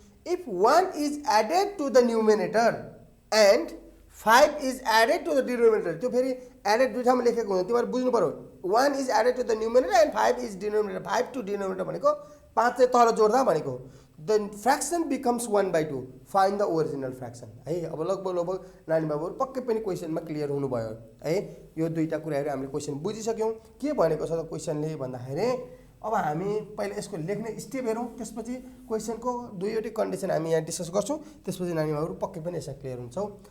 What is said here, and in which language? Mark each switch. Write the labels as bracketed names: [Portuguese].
[English] if 1 is added to the numerator and 5 is added to the denominator, [Nepali] त्यो फेरि added दुई ठाउँमा लेखेको हुन्छ, तिमीहरू बुझ्नु पर्यो। [English] 1 is added to the numerator and 5 is denominator. 5 to denominator [Nepali] भनेको 5 चाहिँ तल जोड्दा भनेको। [English] The fraction becomes 1/2। Find the original fraction [Nepali] है। अब लगभग नानी बाबुहरू पक्कै पनि क्वेसनमा क्लियर हुनुभयो है। यो दुईवटा कुराहरू हामीले क्वेसन बुझिसक्यौँ। के भनेको छ त क्वेसनले भन्दाखेरि अब हामी पहिला यसको लेख्ने स्टेप हेरौँ, त्यसपछि क्वेसनको दुईवटै कन्डिसन हामी यहाँ डिस्कस गर्छौँ, त्यसपछि नानी बाबुहरू पक्कै पनि यसमा क्लियर हुन्छौँ।